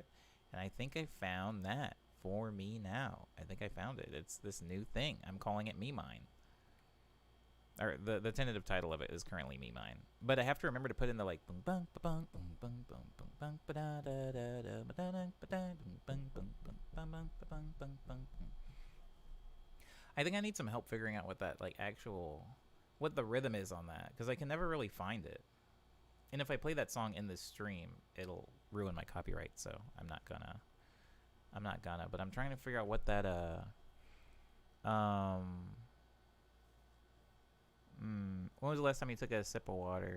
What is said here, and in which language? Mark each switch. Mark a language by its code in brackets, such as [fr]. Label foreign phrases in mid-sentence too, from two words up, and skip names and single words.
[en] And I think I found that for me now. I think I found it. It's this new thing. I'm calling it Me Mine. Or the tentative title of it is currently Me Mine. But I have to remember to put in the like boom bang bang boom bang boom boom bang ba da da da da ba da da ba da boom bang boom boom bang bang bang bang bang. I think I need some help figuring out what that what the rhythm is on that, because I can never really find it. And if I play that song in this stream, it'll ruin my copyright, so I'm not gonna. But I'm trying to figure out what that when was the last time you took a sip of water?